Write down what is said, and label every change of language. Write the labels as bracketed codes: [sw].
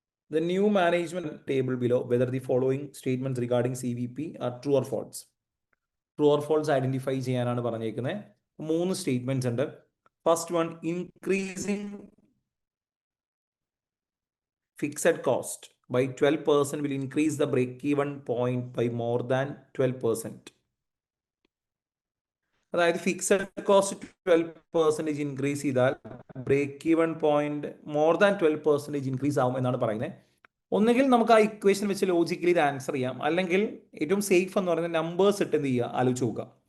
[en] The new management table below whether the following statements regarding CVP are true or false. [ml] True or false identify ചെയ്യാനാണ് പറഞ്ഞേക്കുന്നത്. 3 statements ഉണ്ട്. [en] First one, increasing fixed cost by 12% will increase the break-even point by more than 12%. [ml] അതായത് fixed cost 12% increase ചെയ്താൽ break even point more than 12% increase ആവും എന്നാണ് പറയുന്നത്. ഒന്നുകിൽ നമുക്ക് ആ ഇക്വേഷൻ വെച്ച് ലോജിക്കലി ഇത് ആൻസർ ചെയ്യാം, അല്ലെങ്കിൽ ഏറ്റവും സേഫ് എന്ന് പറയുന്നത് നമ്പേഴ്സ് ഇട്ട് എന്ത് ചെയ്യുക, ആലോചിച്ച് നോക്കുക.